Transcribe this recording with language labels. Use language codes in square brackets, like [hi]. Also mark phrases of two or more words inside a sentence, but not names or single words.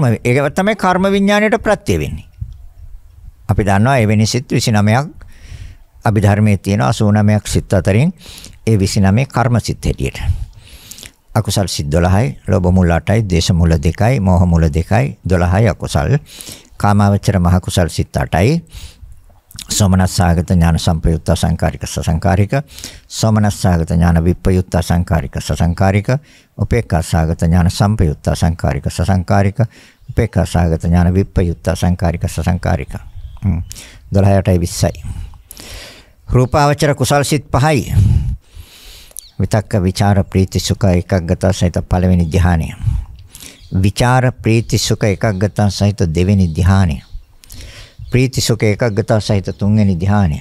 [si] ඒක තමයි කර්ම විඥාණයට ප්‍රත්‍ය වෙන්නේ. අපි දන්නවා එවැනි සිත් 29ක් අභිධර්මයේ තියෙන 89ක් සිත් අතරින් ඒ 29 කර්ම සිත් හැටියට. අකුසල් සිත් 12යි, ලෝභ මූල 8යි, දේශ මූල 2යි, මෝහ මූල 2යි, 12යි අකුසල්. කාමාවචර මහ කුසල් සිත් 8යි. [pi] සෝමනස්සාගත ඥාන සම්පයුක්ත සංකාරික සසංකාරික, සෝමනස්සාගත ඥාන විප්පයුක්ත සංකාරික සසංකාරික, උපේක්ඛාසාගත ඥාන සම්පයුක්ත සංකාරික සසංකාරික, උපේක්ඛාසාගත ඥාන විප්පයුක්ත සංකාරික සසංකාරික. [si] 12ටයි 20යි. රූපාවචර කුසල් සිත් 5යි. විතක්ක විචාර ප්‍රීති සුඛ ඒකග්ගත සහිත පළවෙනි ධ්‍යානය. විචාර ප්‍රීති සුඛ ඒකග්ගත සහිත දෙවෙනි ධ්‍යානය. ප්‍රීති සුඛ ඒකග්ගත සහිත තුන්වෙනි ධ්‍යානය.